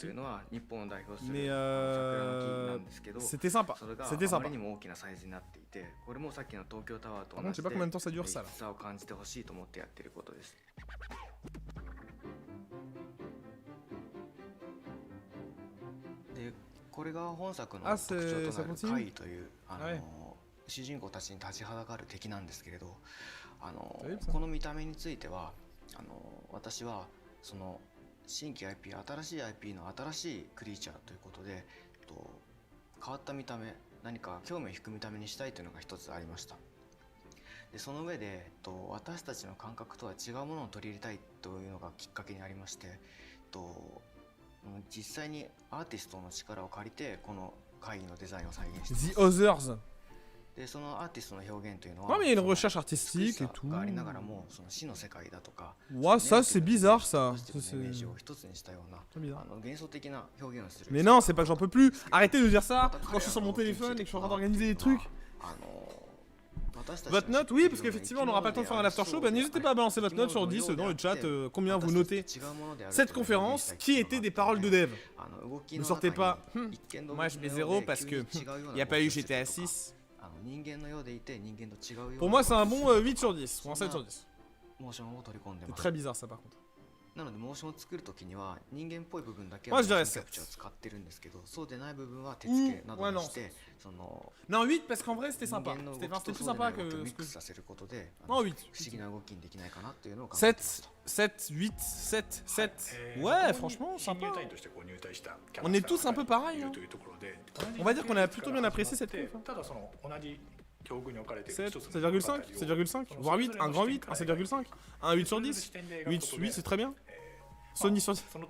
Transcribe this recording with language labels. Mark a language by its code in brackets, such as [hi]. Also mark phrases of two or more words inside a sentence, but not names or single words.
[fr] Mais c'était sympa, c'était sympa. Par contre je sais pas combien de temps ça dure ça là. Ah ça continue. [ja] 主人公たちに立ちはだかる敵なんですけれど、この見た目については私はその新規 IP、新しい IP の新しいクリーチャーということで、変わった見た目、何か興味を引く見た目にしたいというのが一つありました。でその上で、私たちの感覚とは違うものを取り入れたいというのがきっかけにありまして、実際にアーティストの力を借りてこの会議のデザインを再現しています。 The Others. でそのアーティストの表現というのは、 [fr] Non mais il y a une recherche artistique et tout. [ja] がありながらも、その詩の世界だとか、 [fr] Ouais, ça c'est bizarre ça. [ja] イメージを一つにしたような幻想的な表現をする。 [fr] Mais non, c'est pas que j'en peux plus. Arrêtez de dire ça quand je suis sur mon téléphone et que je suis en train d'organiser des trucs. Votre note, oui, parce qu'effectivement on n'aura pas le temps de faire un after show. Bah, n'hésitez pas à balancer votre note sur 10 dans le chat. Combien vous notez cette conférence qui était des paroles de dev. Ne sortez pas. Moi je mets 0 parce que il n'y a pas eu GTA 6. Pour moi c'est un bon 8 sur 10 ou un 7 sur 10. C'est très bizarre ça par contre. [ja] なのでモーションを作るときには人間っぽい部分だけはキャプチャーを使ってるんですけど、そうでない部分は手付けなどにして、その [fr] Non 8 parce qu'en vrai c'était sympa. C'était plus sympa que [ja] ミックスさせることで、 [fr] Non 8. [ja] 不思議な動きにできないかなっていうのを考えてました。 [fr] 7, 8, 7, 7. Ouais, franchement, sympa. On est tous un peu pareils. Hein. On va dire qu'on a plutôt bien apprécié cette conf. 7, 7,5, 7,5, voire 8, un grand 8, un 7,5, un 8 sur 10. 8 c'est très bien. Sony sur 10.